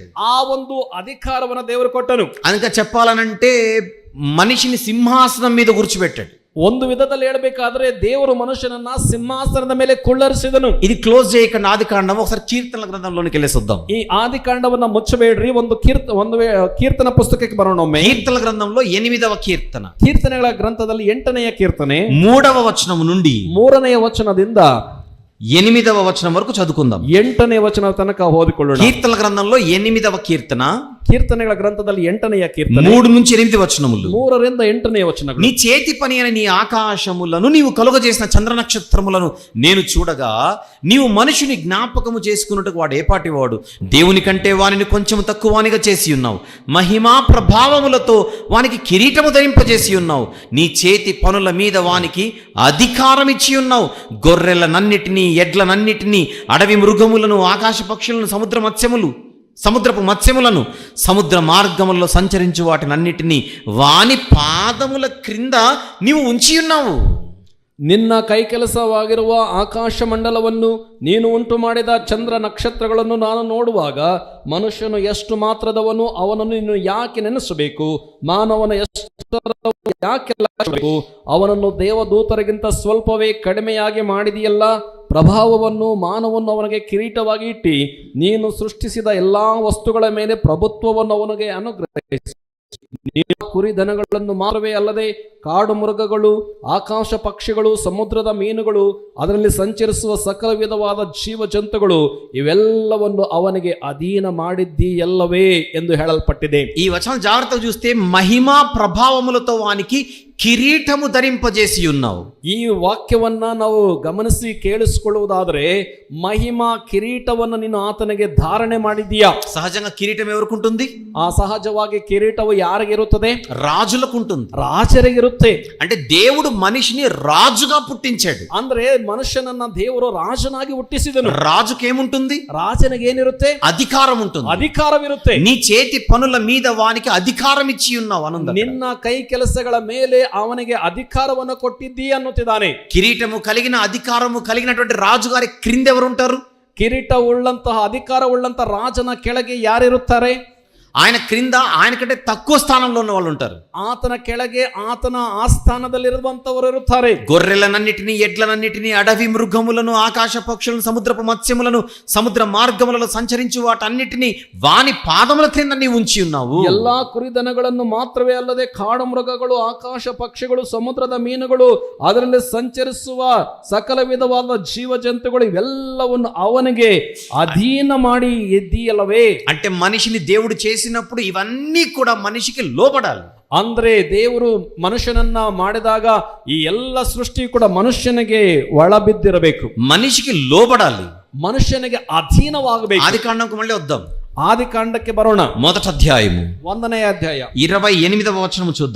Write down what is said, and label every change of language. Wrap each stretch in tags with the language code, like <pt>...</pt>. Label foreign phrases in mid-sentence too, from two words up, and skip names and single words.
<kn>ಆ ಒಂದು ಅಧಿಕಾರವನ್ನು ದೇವರು ಕೊಟ್ಟನು.</kn> <te>అందుకే చెప్పాలనంటే మనిషిని సింహాసనం మీద కూర్చోబెట్టాడు.</te> <kn>ಒಂದು ವಿಧದಲ್ಲಿ ಹೇಳಬೇಕಾದ್ರೆ ದೇವರು ಮನುಷ್ಯನನ್ನ ಸಿಂಹಾಸನದ ಮೇಲೆ ಕುಳ್ಳರಿಸಿದನು.</kn> <te>ఇది క్లోజ్ చేయకుండా ఆదికాండం ఒకసారి కీర్తనల గ్రంథంలోనికి వెళ్ళేసొద్దాం.</te> <kn>ಈ ಆದಿಕಾಂಡವನ್ನ ಮುಚ್ಚಬೇಡ್ರಿ. ಒಂದು ಕೀರ್ತನ ಪುಸ್ತಕಕ್ಕೆ ಬರೋಣ ಒಮ್ಮೆ.</kn> <te>కీర్తనల గ్రంథంలో 8వ కీర్తన,</te> <kn>ಕೀರ್ತನೆಗಳ ಗ್ರಂಥದಲ್ಲಿ 8ನೇ ಕೀರ್ತನೆ</kn> <te>3వ వచనం నుండి</te> <kn>3ನೇ ವಚನದಿಂದ</kn> <te>8వ వచనం వరకు చదువుకుందాం.</te> <kn>8ನೇ ವಚನ ತನಕ ಓದಿಕೊಳ್ಳೋಣ.</kn> <te>కీర్తనల గ్రంథంలో 8వ కీర్తన,</te> <kn>ಕೀರ್ತನೆಗಳ ಗ್ರಂಥದಲ್ಲಿ 8ನೇ ಕೀರ್ತನೆ</kn> <te>3 నుంచి 8 వచనములు.</te> <kn>3ರಿಂದ 8ನೇ ವಚನಗಳು.</kn> <te>నీ చేతి పని అయిన నీ ఆకాశములను, నీవు కలుగజేసిన చంద్ర నక్షత్రములను నేను చూడగా, నీవు మనుషుని జ్ఞాపకము చేసుకున్నట్టుకు వాడు ఏపాటి వాడు? దేవుని కంటే వానిని కొంచెం తక్కువనిగా చేసి ఉన్నావు. మహిమా ప్రభావములతో వానికి కిరీటము ధరింపజేసి ఉన్నావు. నీ చేతి పనుల మీద వానికి అధికారం ఇచ్చి ఉన్నావు. గొర్రెలనన్నిటినీ, ఎడ్లనన్నిటినీ, అడవి మృగములను, ఆకాశ పక్షులను, సముద్రపు మత్స్యములను, సముద్ర మార్గములలో సంచరించు వాటినన్నిటినీ వాని పాదముల క్రింద నీవు ఉంచి ఉన్నావు.</te> <kn>ನಿನ್ನ ಕೈಕೆಲಸವಾಗಿರುವ ಆಕಾಶ ಮಂಡಲವನ್ನು ನೀನು ಉಂಟು ಮಾಡಿದ ಚಂದ್ರ ನಕ್ಷತ್ರಗಳನ್ನು ನಾನು ನೋಡುವಾಗ ಮನುಷ್ಯನು ಎಷ್ಟು ಮಾತ್ರದವನು, ಅವನನ್ನು ನೀನು ಯಾಕೆ ನೆನೆಸಬೇಕು? ಮಾನವನ ಎಷ್ಟು ಯಾಕೆ ಲೆಕ್ಕಿಸಬೇಕು? ಅವನನ್ನು ದೇವದೂತರಿಗಿಂತ ಸ್ವಲ್ಪವೇ ಕಡಿಮೆಯಾಗಿ ಮಾಡಿದೆಯಲ್ಲ. ಪ್ರಭಾವವನ್ನು ಮಾನವನ್ನು ಅವನಿಗೆ ಕಿರೀಟವಾಗಿ ಇಟ್ಟು ನೀನು ಸೃಷ್ಟಿಸಿದ ಎಲ್ಲಾ ವಸ್ತುಗಳ ಮೇಲೆ ಪ್ರಭುತ್ವವನ್ನು ಅವನಿಗೆ ಅನುಗ್ರಹಿಸಿ. ನೀನು ಕುರಿ ದನಗಳನ್ನು ಮಾತ್ರವೇ ಅಲ್ಲದೆ ಕಾಡು ಮೃಗಗಳು, ಆಕಾಶ ಪಕ್ಷಿಗಳು, ಸಮುದ್ರದ ಮೀನುಗಳು, ಅದರಲ್ಲಿ ಸಂಚರಿಸುವ ಸಕಲ ವಿಧವಾದ ಜೀವ ಜಂತುಗಳು ಇವೆಲ್ಲವನ್ನು ಅವನಿಗೆ ಅಧೀನ ಮಾಡಿದ್ದೀಯಲ್ಲವೇ ಎಂದು ಹೇಳಲ್ಪಟ್ಟಿದೆ.</kn> <te>ఈ వచనం జాగ్రత్తగా చూస్తే మహిమా ప్రభావములతో వానికి కిరీటము ధరింపజేసి ఉన్నావు.</te> <kn>ಈ ವಾಕ್ಯವನ್ನ ನಾವು ಗಮನಿಸಿ ಕೇಳಿಸಿಕೊಳ್ಳುವುದಾದರೆ ಮಹಿಮಾ ಕಿರೀಟವನ್ನು ನೀನು ಆತನಿಗೆ ಧಾರಣೆ ಮಾಡಿದೀಯಾ.</kn> <te>సహజంగా కిరీటం ఎవరికి ఉంటుంది?</te> <kn>ಆ ಸಹಜವಾಗಿ ಕಿರೀಟವು ಯಾರಿಗಿರುತ್ತದೆ?</kn> <te>రాజులకు ఉంటుంది.</te> <kn>ರಾಜರಿಗಿರುತ್ತೆ.</kn> <te>అంటే దేవుడు మనిషిని రాజుగా పుట్టించాడు.</te> <kn>ಅಂದ್ರೆ మనుಷ್ಯನನ್ನ ದೇವರು ರಾಜನಾಗಿ ಹುಟ್ಟಿಸಿದನು.</kn> <te>రాజుకి ఏముంటుంది?</te> <kn>ರಾಜನಿಗೆ ಏನಿರುತ್ತೆ?</kn> <te>అధికారం ఉంటుంది.</te> <kn>ಅಧಿಕಾರವಿರುತ್ತೆ.</kn> <te>నీ చేతి పనుల మీద వానికి అధికారం ఇచ్చి ఉన్నావు అనంద.</te> <kn>ನಿನ್ನ ಕೈ ಕೆಲಸಗಳ ಮೇಲೆ ಅವನಿಗೆ ಅಧಿಕಾರವನ್ನು ಕೊಟ್ಟಿದ್ದೀ ಅನ್ನುತ್ತಿದ್ದಾನೆ.</kn> <te>కిరీటము కలిగిన అధికారము కలిగినటువంటి రాజుగారి క్రింద ఎవరు ఉంటారు?</te> <kn>ಕಿರೀಟ ಉಳ್ಳಂತಹ ಅಧಿಕಾರ ಉಳ್ಳಂತಹ ರಾಜನ ಕೆಳಗೆ ಯಾರಿರುತ್ತಾರೆ?</kn> <te>ఆయన క్రింద ఆయన కంటే తక్కువ స్థానంలో ఉన్న వాళ్ళు ఉంటారు.</te> <kn>ಆತನ ಕೆಳಗೆ ಆತನ ಆಸ್ಥಾನದಲ್ಲಿರುವಂತವರು ಇರುತ್ತಾರೆ.</kn> <te>గొర్రెలనన్నిటినీ, ఎడ్లనన్నిటినీ, అడవి మృగములను, ఆకాశ పక్షులను, సముద్రపు మత్స్యములను, సముద్ర మార్గములలో సంచరించు వాటన్నిటినీ వాని పాదముల క్రింద నీవు ఉంచి ఉన్నావు.</te> <kn>ಎಲ್ಲಾ ಕುರಿದನಗಳನ್ನು ಮಾತ್ರವೇ ಅಲ್ಲದೆ ಕಾಡು ಮೃಗಗಳು, ಆಕಾಶ ಪಕ್ಷಿಗಳು, ಸಮುದ್ರದ ಮೀನುಗಳು, ಅದರಲ್ಲಿ ಸಂಚರಿಸುವ ಸಕಲ ವಿಧವಾದ ಜೀವ ಜಂತುಗಳು ಇವೆಲ್ಲವನ್ನು ಅವನಿಗೆ ಅಧೀನ ಮಾಡಿ ಇದ್ದೀಯಲ್ಲವೇ.</kn> <te>అంటే మనిషిని దేవుడు చేసినప్పుడు ఇవన్నీ కూడా మనిషికి లోబడాలి.</te> <kn>ಅಂದ್ರೆ ದೇವರು ಮನುಷ್ಯನನ್ನ ಮಾಡಿದಾಗ ಈ ಎಲ್ಲ ಸೃಷ್ಟಿ ಕೂಡ ಮನುಷ್ಯನಿಗೆ ಒಳಬಿದ್ದಿರಬೇಕು.</kn> <te>మనిషికి లోబడాలి,</te> <kn>ಮನುಷ್ಯನಿಗೆ ಅಧೀನವಾಗಬೇಕು.</kn> <te>ఆదికాండంకు మళ్ళీ వద్దాం.</te> <kn>ಆದಿಕಾಂಡಕ್ಕೆ ಬರೋಣ.</kn> <te>మొదటి అధ్యాయము</te> <kn>1ನೇ ಅಧ್ಯಾಯ</kn> <te>28వ వచనము చూద్దాం.</te>